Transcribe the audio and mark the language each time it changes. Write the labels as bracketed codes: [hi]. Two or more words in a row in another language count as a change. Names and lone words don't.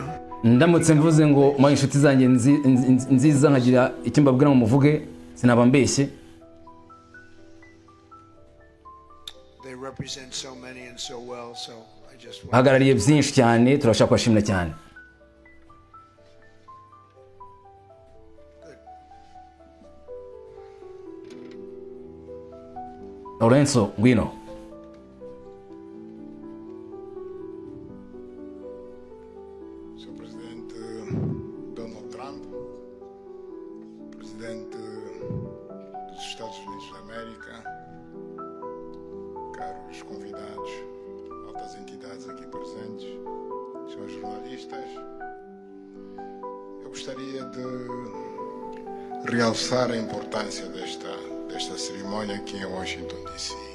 [rw] Ndamutse mvuze ngo mwa inshuti zanjye nziza nkagira icyo mbabwira ngo muvuge, sinaba mbeshye. [en] They represent so many and so well, so I just want [rw] Bahagarariye byinshi cyane, turashaka kubashimira cyane. Lorenzo, ngwino. [pt] Sr. Presidente Donald Trump, Presidente dos Estados Unidos da América, caros convidados, altas entidades aqui presentes, senhores jornalistas, eu gostaria de realçar a importância desta cerimônia aqui em Washington, D.C.